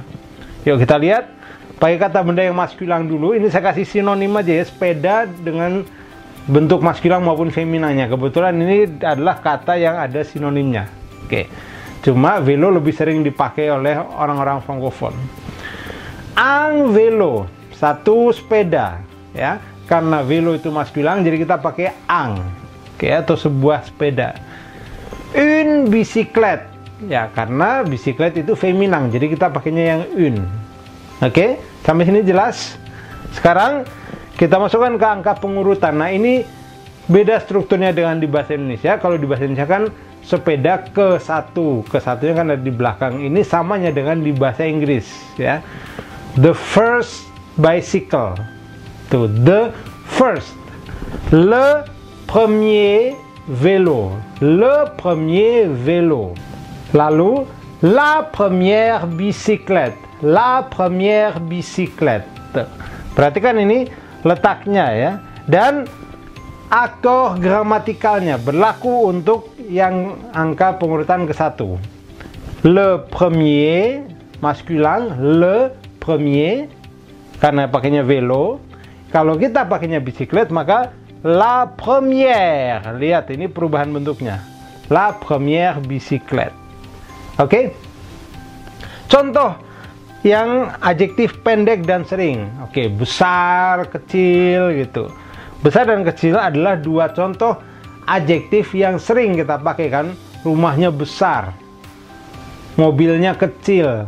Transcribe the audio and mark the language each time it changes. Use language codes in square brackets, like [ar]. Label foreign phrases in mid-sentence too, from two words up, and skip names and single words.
[id] Yuk kita lihat. Pakai kata benda yang maskulan dulu. Ini saya kasih sinonim aja ya, sepeda dengan bentuk maskulan maupun feminanya. Kebetulan ini adalah kata yang ada sinonimnya. Oke. Cuma vélo lebih sering dipakai oleh orang-orang frankofon. [fr] Un vélo, [id] satu sepeda, ya, karena vélo itu maskulan jadi kita pakai un, oke, atau sebuah sepeda. [fr] Une bicyclette, [id] ya, karena bisiklet itu feminan jadi kita pakainya yang une. Oke, sampai sini jelas. Sekarang kita masukkan ke angka pengurutan. Nah ini beda strukturnya dengan di bahasa Indonesia. Kalau di bahasa Indonesia kan sepeda ke satu, ke satunya kan ada di belakang. Ini samanya dengan di bahasa Inggris, ya. [en] The first bicycle, to the first, [fr] le premier vélo, le premier vélo, lalu la première bicyclette, la première bicyclette. [id] Perhatikan ini letaknya ya, dan akor gramatikalnya berlaku untuk yang angka pengurutan ke satu. [fr] Le premier maskulin, le premier [id] karena pakainya [fr] vélo. [id] Kalau kita pakainya bisiklet maka [fr] la première. [id] Lihat ini perubahan bentuknya. [fr] La première bicyclette. [id] Oke. Contoh yang adjektif pendek dan sering. Oke, besar, kecil gitu. Besar dan kecil adalah dua contoh adjektif yang sering kita pakai kan. Rumahnya besar, mobilnya kecil.